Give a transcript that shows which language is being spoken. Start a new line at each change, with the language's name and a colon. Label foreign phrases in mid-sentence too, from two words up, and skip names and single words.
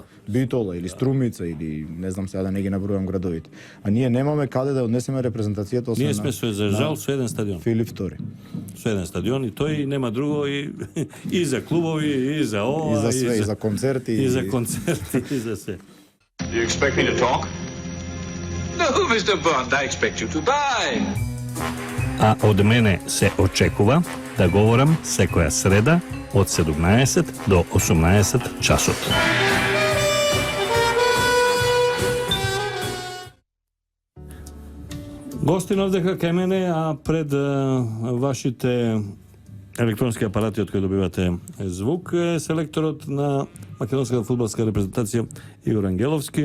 Macedonian: Битола или Струмица или не знам сега да не ги набројам градовите. А ние немаме каде да однесеме репрезентацијата освен ние сме за жал со еден стадион. Филип II. Со еден стадион и тој нема друго и за клубови и за ова и за све, и за концерти и за концерти и за се.
English: Do you expect me to talk? No, Mr. Bond, I expect you to buy.
Macedonian: А од мене се очекува да говорам секоја среда од 17 до 18 часот. Гостин овдека кај мене, а пред вашите електронски апарати од кои добивате звук е селекторот на македонската фудбалска репрезентација Игор Ангеловски.